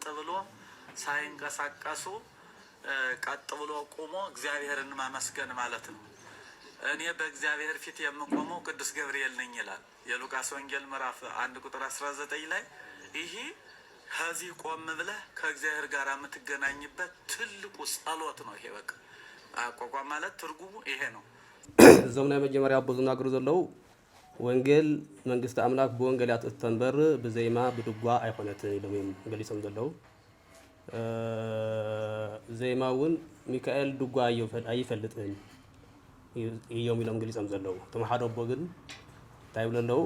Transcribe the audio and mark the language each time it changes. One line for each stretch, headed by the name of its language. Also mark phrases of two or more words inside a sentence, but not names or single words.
Amharic: ብሎ ሳይንቀሳቀሱ ቀጥ ብሎ ቆሞ እግዚአብሔርን ማመስገን ማለት ነው። እኔ በእግዚአብሔር ፊት የምቆመው ቅዱስ ገብርኤል ነኝ ይላል የሉቃስ ወንጌል ምዕራፍ 1 ቁጥር 19 ላይ። ይሄ ከዚህ ቆም ብለህ ከእግዚአብሔር ጋር የምትገናኝበት ትልቁ ጸሎት ነው። ይሄ በቃ አቋቋም ማለት ትርጉሙ ይሄ ነው።
Tigrinya: እዞም ናይ መጀመሪያ አቦ ዝናገሩ ዘለው ወንጌል መንግስቲ አምላክ ብወንጌል ያትተንበር ብዘይማ ብድጓ አይኮነትን ኢሎም እዮም ገሊፆም ዘለው። ዘይማውን ሚካኤል ድጓ አይፈልጥን እዮም ኢሎም ገሊፆም ዘለው። እቶም ሓደ አቦ ግን እንታይ ይብሉ ኣለው?